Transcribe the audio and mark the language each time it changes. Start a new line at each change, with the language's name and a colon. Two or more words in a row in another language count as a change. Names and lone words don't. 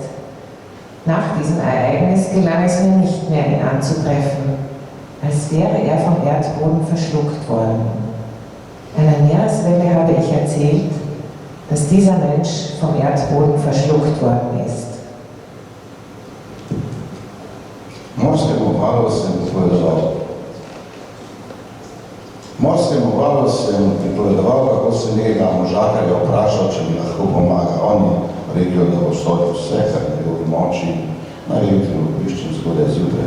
German: Nach diesem Ereignis gelang es mir nicht mehr, ihn anzutreffen, als wäre er vom Erdboden verschluckt worden. Einer Meereswelle habe ich erzählt, dass dieser Mensch vom Erdboden verschluckt worden ist.
Slovenian: Morskemu valu sem pripovedoval, kako sem nekega možakarja vprašal, če mi lahko pomaga. On je rekel, da bo storil vse, kar je njegovi moči, naj jutri obiščem zgodaj zjutraj.